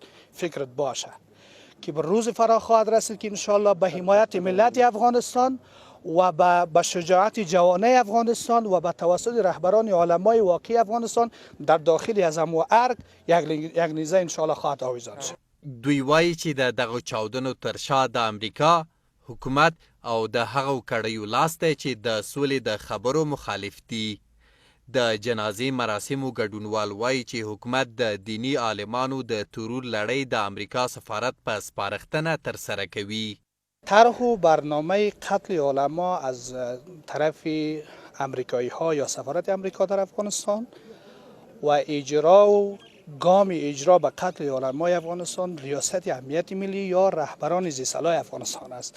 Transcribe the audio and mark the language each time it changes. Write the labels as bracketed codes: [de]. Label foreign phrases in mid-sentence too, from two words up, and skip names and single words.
[fa] فکرت باشه که به روز فرا خواهد رسید که انشالله به حمایت ملت افغانستان و به شجاعت جوانه افغانستان و به توسط رهبران علمای واقعی افغانستان در داخل از امو ارگ یک نیزه انشالله خواهد آویزان شد. [ps] دوی وایي چې د دغو چاودنو تر شا د امریکا حکومت او د هغو کړیو لاس دی چې د سولې د خبرو مخالف دي. د جنازې مراسمو ګډونوال وایي چې حکومت د دینی عالمانو د ترور لړۍ د امریکا سفارت په سپارښتنه ترسره کوي. [fa] طرح و برنامه قتل علما از طرف امریکایی ها یا سفارت امریکا در افغانستان و اجرا و گام اجرا به قتل علمای افغانستان ریاست امنیت ملی یا رهبران ذی‌صلاح افغانستان است.